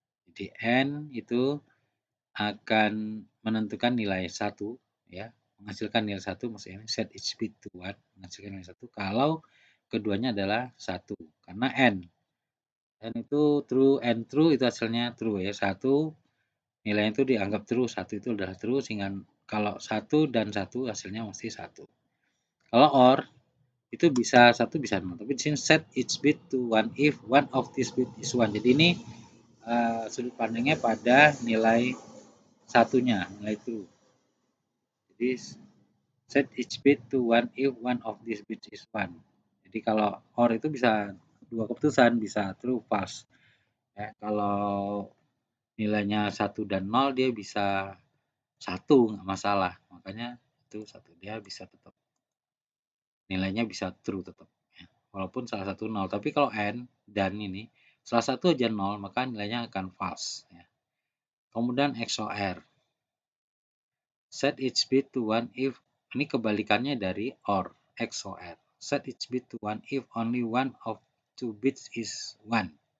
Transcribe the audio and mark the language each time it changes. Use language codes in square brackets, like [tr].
[id] Jadi n itu akan menentukan nilai 1 ya, menghasilkan nilai 1 maksudnya set each bit to 1 menghasilkan nilai 1 kalau keduanya adalah 1 karena n itu true, n true itu hasilnya true ya, 1 nilainya itu dianggap true, 1 itu adalah true sehingga kalau 1 dan 1 hasilnya mesti 1. Kalau OR itu bisa 1 bisa 0, tapi di sini set each bit to 1 if one of this bit is 1. Jadi ini sudut pandangnya pada nilai satunya, nilai true. [en] Jadi set each bit to 1 if one of these bits is 1. [id] Jadi kalau OR itu bisa dua keputusan, bisa true, false. Ya, kalau nilainya 1 dan 0 dia bisa 1, nggak masalah. Makanya itu 1, dia bisa tetap nilainya bisa true tetap. Ya. Walaupun salah satu 0. Tapi kalau n dan ini salah satu aja 0 maka nilainya akan false. Ya. [en] Kemudian XOR. Set each bit to 1 if ini kebalikannya dari OR, XOR. Set each bit to 1 if only one of two bits is 1.